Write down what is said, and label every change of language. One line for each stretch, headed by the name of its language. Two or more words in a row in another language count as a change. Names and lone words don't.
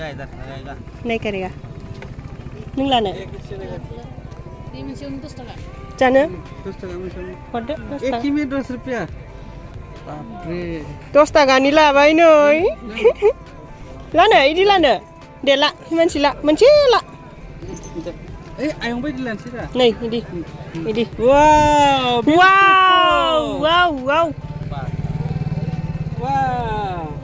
Hindi: नहीं करेगा
Bodo: नों लानो जानो 10 टाका मोनसेयावनो हरदो 10
Hindi: एक
Bodo: थाखा
Hindi: ही में 10 रुपया बाप रे
Bodo: 10 थाखानि लाबाय नै लानो इदि लानो दे ला मानसि ला मोनसे ला ए आयं बायदि लानोसै दा नै इदि इदि वाव वाव वाव वाव वाव